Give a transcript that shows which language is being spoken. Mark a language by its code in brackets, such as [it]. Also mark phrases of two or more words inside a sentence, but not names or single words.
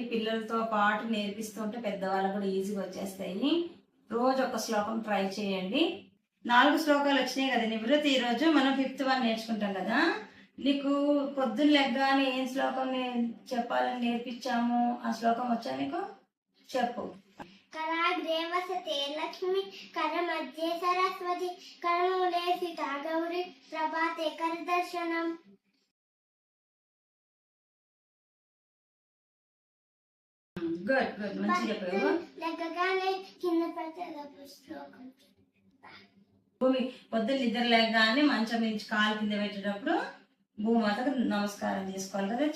[te] పిల్లలతో పాటు నేర్పిస్తూ ఉంటే పెద్దవాళ్ళు కూడా ఈజీగా వచ్చేస్తాయి. రోజు ఒక శ్లోకం ట్రై చేయండి. 4 శ్లోకాలు వచ్చినాయి కదా నివృత్తి. ఈరోజు మనం 5th వన్ నేర్చుకుంటాం కదా. నీకు పొద్దున్న లెగ్గానే ఏం శ్లోకం చెప్పాలని నేర్పించాము, ఆ శ్లోకం వచ్చా నీకు? చెప్పు. [sa] कराग्रे वसते लक्ष्मी करमध्ये सरस्वती करमूले सीता गौरी प्रभाते करदर्शनम. [en] good good, [te] మంచిగా చెప్పావు. లెగ్గగానే కింద పడతాడు శ్లోకం. భూమి పొద్దున్న నిద్ర లేకగానే మంచం నుంచి కాలు కింద పెట్టేటప్పుడు భూమాతకు నమస్కారం చేసుకోవాలి కదా.